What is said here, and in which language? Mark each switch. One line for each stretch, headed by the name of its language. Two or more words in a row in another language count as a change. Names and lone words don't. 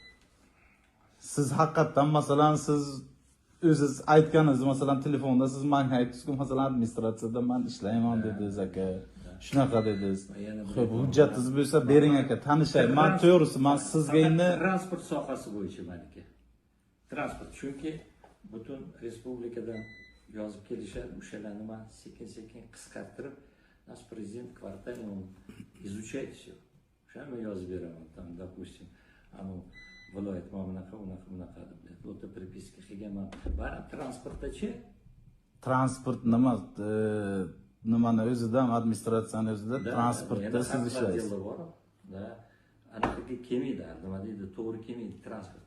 Uzbek: Siz haqiqatan masalan siz o'zingiz aytganingiz, masalan telefonda siz menga aytdingiz-ku, masalan administratsiyada men ishlayman dedingiz aka. Shunaqa dedingiz. Xo'p, hujjatingiz bo'lsa bering aka, tanishay. Men to'g'risi men sizga endi transport sohasi bo'yicha meniki. Transport, chunki butun respublikadan yozib kelishadi, o'shalarni men sekin-sekin qisqartirib,
Russian: наш президент квартальный, он изучает все.
Uzbek: O'shani yozib beraman,
Russian: там, допустим,
Uzbek: viloyat unaqa deb. O'ta pripiska qilganman. Bari transportdachi? Transport nima? Nimani o'zidan, administratsiyani o'zida transportda siz ishlaysiz. Da, anaqa kelmaydi, nima deydi, to'g'ri kelmaydi transport.